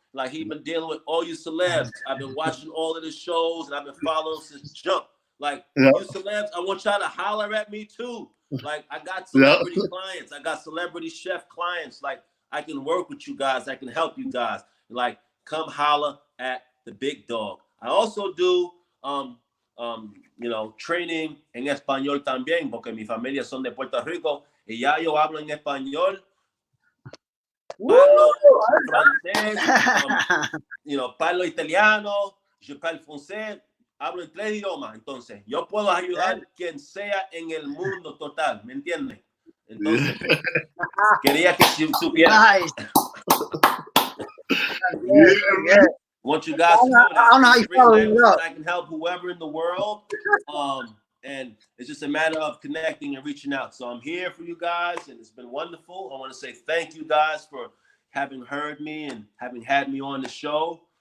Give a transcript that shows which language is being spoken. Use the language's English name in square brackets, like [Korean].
[English] Like, he been dealing with all you celebs. I've been watching all of the shows, and I've been following since jump. Like, you celebs, I want y'all to holler at me too. Like, I got celebrity clients. I got celebrity chef clients. Like, I can work with you guys. I can help you guys. Like, come holler at the big dog. I also do, training [Spanish] en español también, porque mi familia son de Puerto Rico, y ya yo hablo en español. [Italian] Parlo francés, parlo italiano, [French] je parle français, [Spanish] hablo en 3 idiomas. Entonces, yo puedo ayudar a quien sea en el mundo total, ¿me entiendes? Entonces, quería que supiera. [English] Nice. Want you guys to know that I can help whoever in the world. And it's just a matter of connecting and reaching out. So I'm here for you guys, and it's been wonderful. I want to say thank you guys for having heard me and having had me on the show.